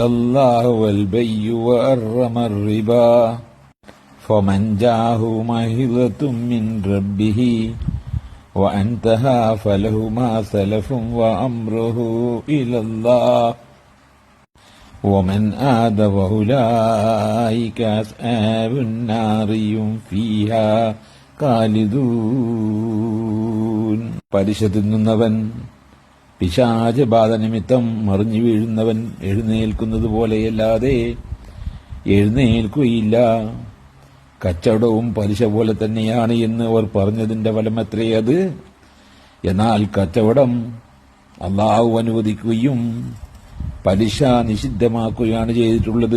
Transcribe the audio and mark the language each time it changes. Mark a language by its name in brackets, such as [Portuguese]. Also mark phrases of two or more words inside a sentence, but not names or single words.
[Arabic] الله البيع وحرم الربا فمن جاءه موعظة من ربه وانتهى فله ما سلف وأمره إلى الله ومن عاد فأولئك أصحاب النار هم فيها خالدون. [Malayalam] പലിശ തിന്നുന്നവൻ പിശാചബാധ നിമിത്തം മറിഞ്ഞു വീഴുന്നവൻ എഴുന്നേൽക്കുന്നത് പോലെയല്ലാതെ എഴുന്നേൽക്കുകയില്ല. കച്ചവടവും പലിശ പോലെ തന്നെയാണ് എന്ന് അവർ പറഞ്ഞതിന്റെ ഫലമത്രേ അത്. എന്നാൽ കച്ചവടം അള്ളാഹു അനുവദിക്കുകയും പലിശ നിഷിദ്ധമാക്കുകയാണ് ചെയ്തിട്ടുള്ളത്.